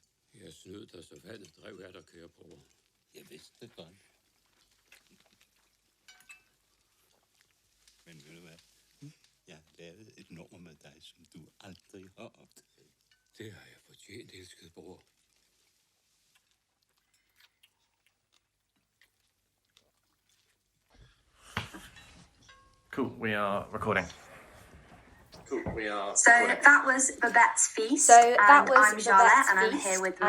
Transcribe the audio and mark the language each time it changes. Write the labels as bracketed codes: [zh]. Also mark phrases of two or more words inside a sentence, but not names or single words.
[da] Jeg snød dig, så vandet drev jeg der kører på. Jeg vidste det godt. Men ved du hvad? Jeg har lavet et nummer med dig, som du aldrig har opdaget. Det har jeg fortjent, elskede bror. [en] Cool, we are recording. So that was Babette's feast. So that and was I'm Jaleh, and I'm Babette's here with feast,